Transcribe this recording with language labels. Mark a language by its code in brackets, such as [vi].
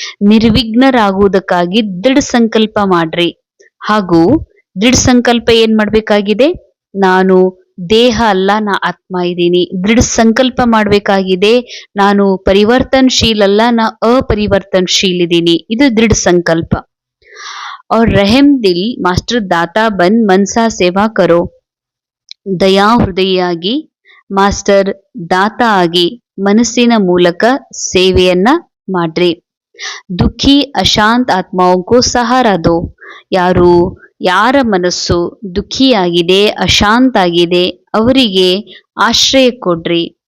[kn] ನಿರ್ವಿಘ್ನರಾಗುವುದಕ್ಕಾಗಿ ದೃಢ ಸಂಕಲ್ಪ ಮಾಡ್ರಿ. ಹಾಗೂ ದೃಢ ಸಂಕಲ್ಪ ಏನ್ ಮಾಡ್ಬೇಕಾಗಿದೆ? ನಾನು ದೇಹ ಅಲ್ಲ, ನಾ ಆತ್ಮ ಇದ್ದೀನಿ. ದೃಢ ಸಂಕಲ್ಪ ಮಾಡ್ಬೇಕಾಗಿದೆ. ನಾನು ಪರಿವರ್ತನಶೀಲ ಅಲ್ಲ, ನಾ ಅಪರಿವರ್ತನಶೀಲ ಇದ್ದೀನಿ. ಇದು ದೃಢ ಸಂಕಲ್ಪ. [hi] और रहम दिल मास्टर दाता बन मनसा सेवा करो. [kn] ದಯಾ ಹೃದಯಿಯಾಗಿ ಮಾಸ್ಟರ್ ದಾತ ಆಗಿ ಮನಸ್ಸಿನ ಮೂಲಕ ಸೇವೆಯನ್ನ ಮಾಡ್ರಿ. ದುಃಖಿ ಅಶಾಂತ್ ಆತ್ಮಾವಕ್ಕೂ [hi] ಸಹಾರ ದೋ. [kn] ಯಾರ ಮನಸ್ಸು ದುಃಖಿಯಾಗಿದೆ, ಅಶಾಂತ ಆಗಿದೆ, ಅವರಿಗೆ ಆಶ್ರಯ ಕೊಡ್ರಿ.